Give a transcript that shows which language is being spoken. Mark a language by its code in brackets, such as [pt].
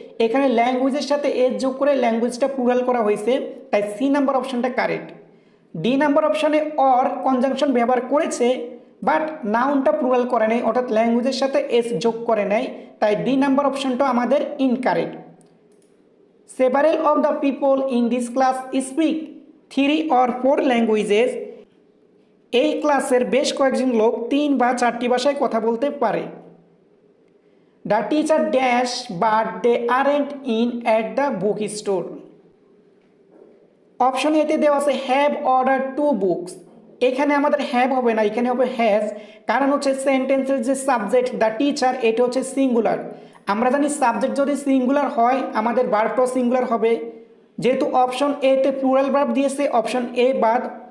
[bn] এখানে ল্যাঙ্গুয়েজের সাথে এস যোগ করে ল্যাঙ্গুয়েজটা প্লুরাল করা হয়েছে, তাই সি নাম্বার অপশনটা কারেক্ট। ডি নাম্বার অপশনে অর কনজাংশন ব্যবহার করেছে, বাট নাউনটা প্লুরাল করে নাই, অর্থাৎ ল্যাঙ্গুয়েজের সাথে এস যোগ করে নাই, তাই ডি নাম্বার অপশনটা আমাদের incorrect. [en] Several of the people in this class speak 3 or 4 languages. [bn] এই ক্লাসের বেশ কয়েকজন লোক 3 বা 4টি ভাষায় কথা বলতে পারে। [en] The teacher dash but they aren't in at the book store. [bn] Option এতে দেওয়া আছে হ্যাভ অর্ডার 2 বুকস। এখানে আমাদের হ্যাভ হবে না, এখানে হবে হ্যাজ, কারণ হচ্ছে সেন্টেন্সের যে সাবজেক্ট দ্য টিচার এটা হচ্ছে সিঙ্গুলার। আমরা জানি সাবজেক্ট যদি সিঙ্গুলার হয় আমাদের ভার্বটাও সিঙ্গুলার হবে, যেহেতু অপশন এতে প্লুরাল ভার্ব দিয়েছে অপশন এ বাদ।